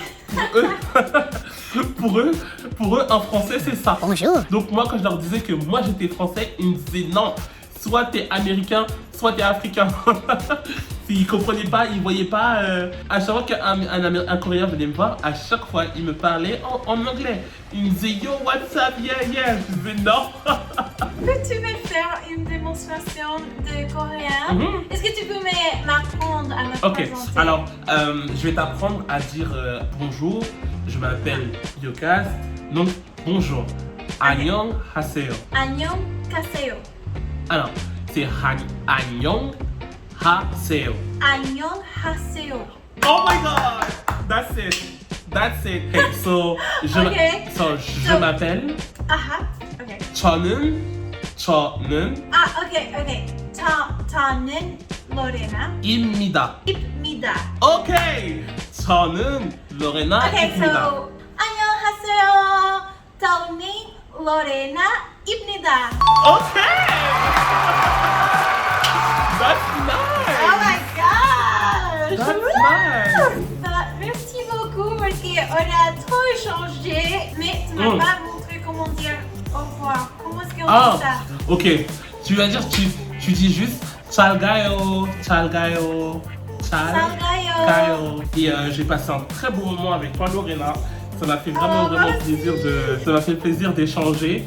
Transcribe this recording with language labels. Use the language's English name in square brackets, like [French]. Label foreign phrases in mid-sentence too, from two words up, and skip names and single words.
[French] Pour eux, un Français c'est ça. Bonjour. Donc moi quand je leur disais que moi j'étais français, ils me disaient non, soit t'es américain, soit t'es africain. Ils comprenaient pas, ils voyaient pas. À chaque fois qu'un Coréen venait me voir, à chaque fois il me parlait en anglais. Il me disait [English] yo what's up, yeah yeah. [French] Je disais non. Peux-tu me faire une démonstration de coréen? Est-ce que tu peux m'apprendre à me Ok, présenter? alors je vais t'apprendre à dire bonjour. Je m'appelle Yokas. Donc bonjour. [Korean] 안녕하세요. 안녕하세요. [French] Alors c'est [Korean] 안녕하세요. 안녕하세요. [English] Oh my god! That's it. That's it. Hey, so Okay. [French] je m'appelle [English] Aha. Okay. [Korean] 저는 [English] Ah, okay. [Korean] 저는 로레나 입니다. 입니다. Okay. 저는 로레나 Okay, 입니다. so 안녕하세요. 저는 로레나 입니다. [English] Okay. That's nice. Oh my god! That's nice. [French] Merci beaucoup parce qu'on a trop échangé, mais tu m'as pas montré comment dire au revoir. Comment est-ce qu'on dit ça? Ok. Tu vas dire, tu dis juste [Korean] 잘가요, 잘가요, 잘가요. [French] Et j'ai passé un très bon moment avec toi, Lorena. Ça m'a fait vraiment plaisir ça m'a fait plaisir d'échanger.